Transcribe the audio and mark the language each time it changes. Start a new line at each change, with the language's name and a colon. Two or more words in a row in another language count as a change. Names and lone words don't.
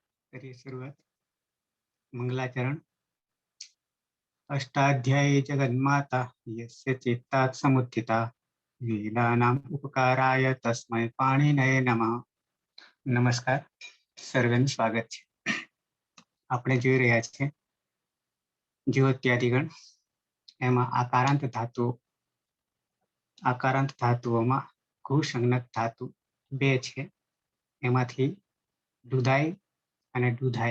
Hindi: करिए शुरुआत। मंगलाचरण।
Sanskrit: अष्टाध्यायी जगन्माता यस्य चित्तात् समुत्थिता वेदानाम् उपकाराय तस्मै पाणिनये नमः।
Gujarati: नमस्कार, સર્વેનું સ્વાગત છે। આપણે જોઈ રહ્યા છીએ જ્યોત્યાદિગણ, એમાં આકારાંત ધાતુઓમાં ઘુસંજ્ઞક ધાતુ બે છે, એમાંથી દુધાઈ અને દુધાઈ।